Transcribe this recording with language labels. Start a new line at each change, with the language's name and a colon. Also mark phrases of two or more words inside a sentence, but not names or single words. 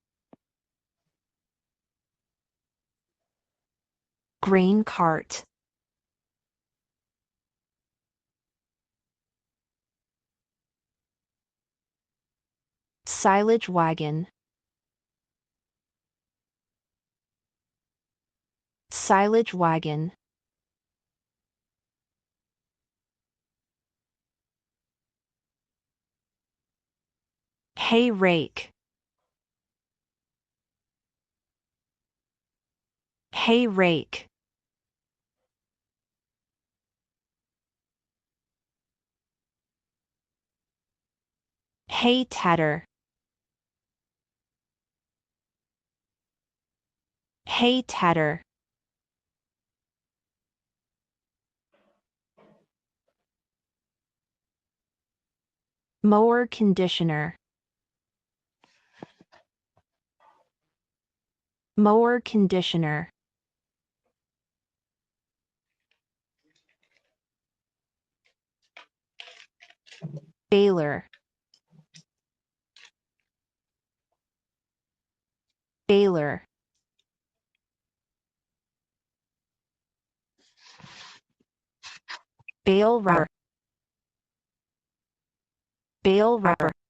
English: grain cart, silage wagon, silage wagon, hay rake, hay rake, hay tedder, hay tedder, mower conditioner, mower conditioner, baler, baler, bale wrapper, bale wrapper,